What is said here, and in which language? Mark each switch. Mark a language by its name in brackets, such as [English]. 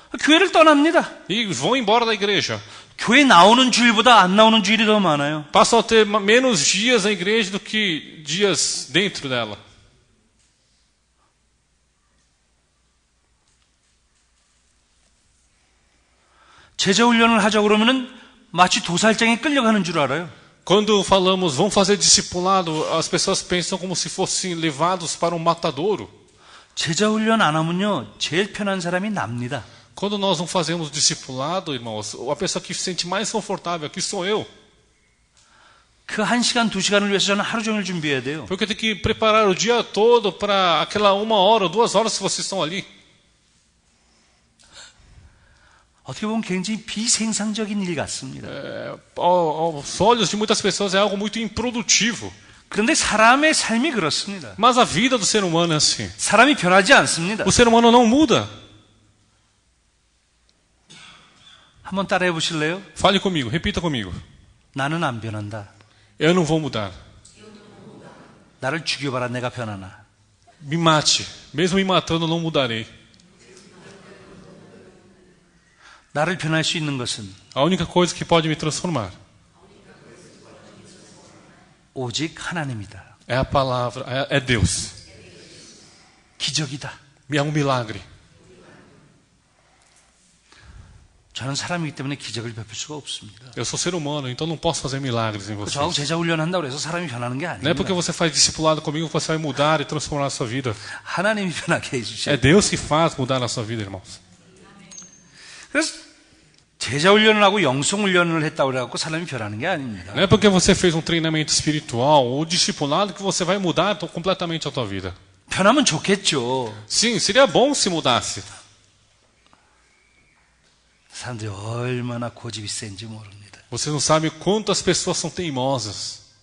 [Korean] 교회를 떠납니다. [Portuguese] E vão embora da igreja. [Korean] 교회 나오는 주일보다 안 나오는 주일이 더 많아요. [Portuguese] Passam a ter menos dias na igreja do que dias dentro dela. [Korean] 제자 훈련을 하자 그러면은 마치 도살장에 끌려가는 줄 알아요. [Portuguese] Quando falamos vamos fazer discipulado, as pessoas pensam como se fossem levados para um matadouro. [Korean] 제자 훈련 안 하면요, 제일 편한 사람이 납니다. [Portuguese] Quando nós não fazemos discipulado, irmãos, a pessoa que se sente mais confortável aqui sou eu. [Korean] 그 1시간, 2시간을 위해서 저는 하루 종일 준비해야 돼요. [Portuguese] Porque eu tenho que preparar o dia todo para aquela 1 hora ou 2 horas que vocês estão ali. [Korean] 어떻게 보면 굉장히 비생산적인 일 같습니다. [Portuguese] Aos olhos de muitas pessoas é algo muito improdutivo. [Korean] 그런데 사람의 삶이 그렇습니다. [Portuguese] Mas a vida do ser humano é assim. [Korean] 사람이 변하지 않습니다. [Portuguese] O ser humano não muda. [Korean] 한번 따라해 보실래요? [Portuguese] Fale comigo, repita comigo. [Korean] 나는 안 변한다. [Portuguese] Eu não vou mudar. [Korean] 나를 죽여봐라, 내가 변하나. [Portuguese] Me mate. Mesmo me matando, eu não mudarei. [Korean] 나를 변할 수 있는 것은 [Portuguese] A única coisa que pode me transformar [Korean] 오직 하나님이다. [Portuguese] é a palavra, é Deus. [Korean] 기적이다. [Portuguese] É um milagre. [Korean] 저는 사람이기 때문에 기적을 베풀 수가 없습니다. [Portuguese] Eu sou ser humano, então não posso fazer milagres em [Korean] 저하고 [Portuguese] vocês. [Korean] 제자 훈련한다고 해서 사람이 변하는 게 [Portuguese] Não é porque [Korean] 아닙니다. [Portuguese] você faz discipulado comigo que você vai mudar e transformar a sua vida. [Korean] 하나님이 변하게 해주셔야 [Portuguese] É [Korean] 돼요. [Portuguese] Deus que faz mudar a sua vida, irmãos. [Korean] 그래서 제자 훈련을 하고 영성 훈련을 했다고 해서 사람이 변하는 게 아닙니다. [Portuguese] Não é porque você fez um treinamento espiritual ou discipulado que você vai mudar completamente a tua vida. [Korean] 변하면 좋겠죠. [Portuguese] Sim, seria bom se mudasse. [Korean] 사람들이 얼마나 고집이 센지 모릅니다. [Portuguese] Você não sabe quantas pessoas são teimosas.